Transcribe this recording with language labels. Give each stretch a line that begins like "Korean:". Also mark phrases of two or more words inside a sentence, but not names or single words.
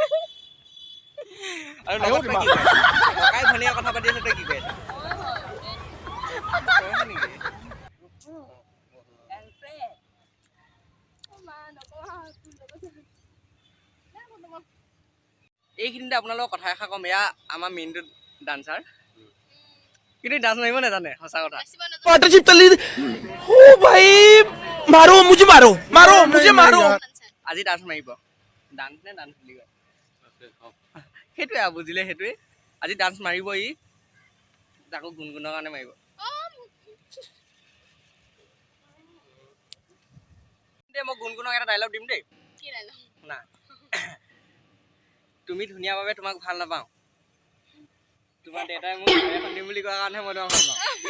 Assamese: আৰু লগত কি ককাই ভনীয়া কথা পাতি আছে তই কি কৈছ এইখিনিতে আপোনালোকক কথা এষাৰ ক'ম এয়া আমাৰ মিন্টু ডান্সাৰ কিন্তু ডান্স মাৰিব নাজানে সঁচা কথা
Hindi: पार्टनरशिप चल रही ओ भाई मारो मुझे
Assamese: আজি ডান্স মাৰিব ডান্স বুলি কয় সেইটোৱে বুজিলে সেইটোৱে আজি ডান্স মাৰিব ই তাকো গুণগুণৰ কাৰণে মাৰিব মই গুণগুণক এটা ডাইলগ দিম দেই না তুমি ধুনীয়া বাবে তোমাক ভাল নাপাওঁ তোমাৰ দেউতাই মোক এখন দিম বুলি কোৱাৰ কাৰণেহে মই তোমাক ভাল পাওঁ